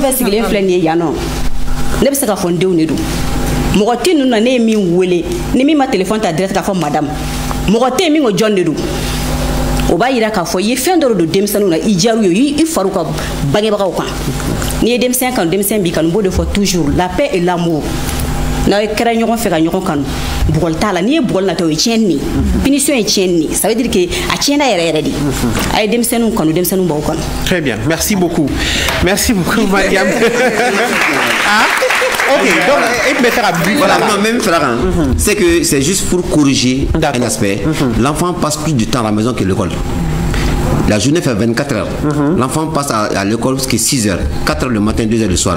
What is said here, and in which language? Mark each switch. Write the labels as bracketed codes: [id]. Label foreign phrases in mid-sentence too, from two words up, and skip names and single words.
[bm] fɛn sigilen filɛ nin ye yan nɔ ne bɛ se ka fɔ n denw de don mɔgɔ tɛ ninnu na ne ye min wele ni min ma téléphone ta direct k'a fɔ madame mɔgɔ tɛ yen min ko jɔn de don o b'a yira k'a fɔ i ye fɛn dɔ de don denmisɛnninw na i diyar'u ye i far'u ka bangebagaw kan n'i ye denmisɛn kanu denmisɛn b'i kanu n b'o de fɔ [fr] toujours la paix et l'amour [bm] n'a ye kɛra ɲɔgɔn fɛ ka ɲɔgɔn kanu bugɔli t'a la n'i ye bugɔli natɔ o ye tiɲɛni de punition ye tiɲɛni de [fr] ça veut dire que [bm] a tiɲɛna yɛrɛ yɛrɛ de a ye denmisɛnninw kanu denmisɛnninw b'aw kanu. [fr] Très bien, merci beaucoup Mariam. Ok, donc voilà, même c'est que c'est juste pour corriger un aspect. L'enfant passe plus de temps à la maison que l'école. La journée fait 24 heures. L'enfant passe à l'école jusqu'à 6 heures, 4 heures le matin, 2 heures le soir.